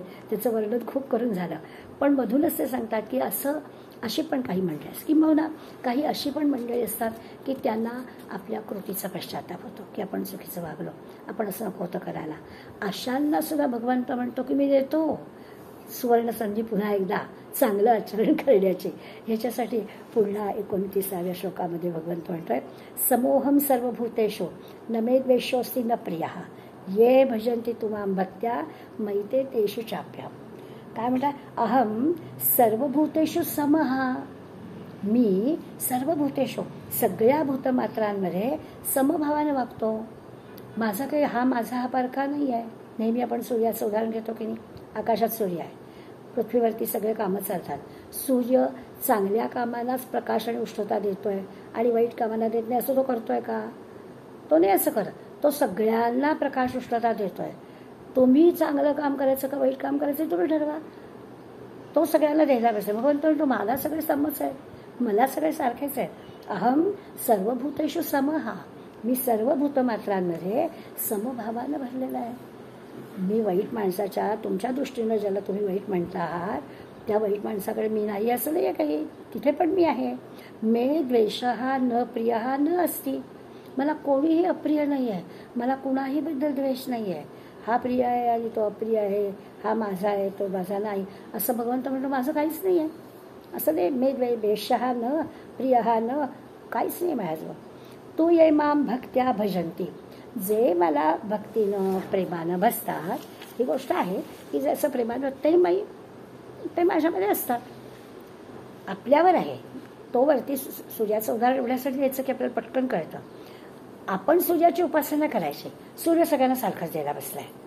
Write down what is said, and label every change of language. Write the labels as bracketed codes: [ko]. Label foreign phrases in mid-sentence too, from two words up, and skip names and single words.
[mr] त्याचं वर्णन खूप करून झालं. पण मधूनच ते सांगतात की अशी पण काही मंडळी असतात किंवा काही अशी पण मंडळी असतात की त्यांना आपल्या कृतीचा पश्चाताप होतो की आपण चुकीचं वागलो, आपण असं नको होतं करायला. अशांना सुद्धा भगवंत म्हणतो की मी देतो सुवर्ण संधी पुन्हा एकदा चांगलं आचरण करण्याचे. ह्याच्यासाठी पुन्हा 29व्या श्लोकामध्ये भगवंत म्हणतोय [sa] समोहम सर्वभूतेषु न मे द्वेषोऽस्ति न प्रियः ये भजन्ति तुमां भक्त्या मैते तेषु चाप्यहम्. [mr] काय म्हणतात, [sa] अहम सर्वभूतेषु समः. [mr] मी [sa] सर्व भूतेषु [mr] सगळ्या भूतमात्रांमध्ये समभावाने वागतो. माझा काही माझा हा पारखा नाही आहे. नेहमी आपण सूर्याचं उदाहरण घेतो की नाही. आकाशात सूर्य आहे, पृथ्वीवरती सगळे कामं चालतात. सूर्य चांगल्या कामांनाच प्रकाश आणि उष्णता देतोय आणि वाईट कामांना देत नाही असं तो करतोय का? तो नाही असं करत. तो सगळ्यांना प्रकाश उष्णता देतोय. तुम्ही चांगलं काम करायचं का वाईट काम करायचं तुम्ही ठरवा. तो सगळ्यांना द्यायला बसेल. मग मला सगळे समच आहे, मला सगळे सारखेच आहेत. [sa] अहम सर्वभूतेषु समहा. [mr] मी सर्व भूतमात्रांमध्ये समभावानं भरलेला आहे. मी वाईट माणसाच्या तुमच्या दृष्टीनं ज्याला तुम्ही वाईट म्हणता आहात त्या वाईट माणसाकडे मी नाही असं नाही आहे काही. तिथे पण मी आहे. [sa] मे द्वेषः न प्रियः न अस्ति. [mr] मला कोणीही अप्रिय नाही आहे. मला कुणाही बद्दल द्वेष नाही आहे. हा प्रिय आहे आणि तो अप्रिय आहे, हा माझा आहे तो माझा नाही असं भगवंत म्हणतो. माझं काहीच नाही आहे असं नाही. [sa] मे द्वेषः न प्रियः न [mr] काहीच नाही माझं. [sa] तू ये माम भक्त्या भजंती. [mr] जे मला भक्तीनं प्रेमानं भजतात ही गोष्ट आहे की जसं प्रेमानं ते माझ्यामध्ये असतात. आपल्यावर आहे. तो वरती सूर्याचं उदाहरण एवढ्यासाठी द्यायचं की आपल्याला पटकन कळतं. आपण सूर्याची उपासना करायची. सूर्य सगळ्यांना सारखाच द्यायला बसलाय.